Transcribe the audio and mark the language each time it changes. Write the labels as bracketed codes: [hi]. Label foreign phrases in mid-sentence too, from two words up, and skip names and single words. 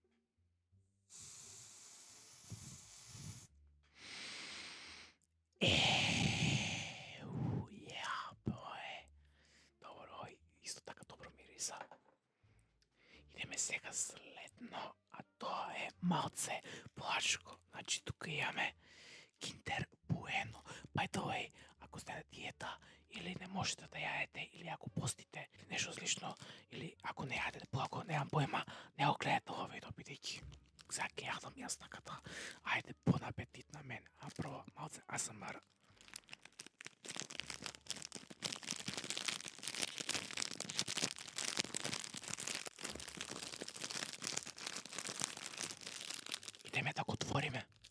[mk] Исто така добро мириса. Идеме сега следно, а тоа е малце плашко. Значи тука имаме Kinder Bueno. [en] By the way, [mk] ако сте на диета или не можете да јадете, или ако постите, или нешто слично, или ако не јадете благо, немам појма, не го гледате ова видео, бидејќи сега ќе јадам јас, така да. Ајде, [fr] bon appétit [mk] на мен. А прво малце АСМР. Идеме да го отвориме.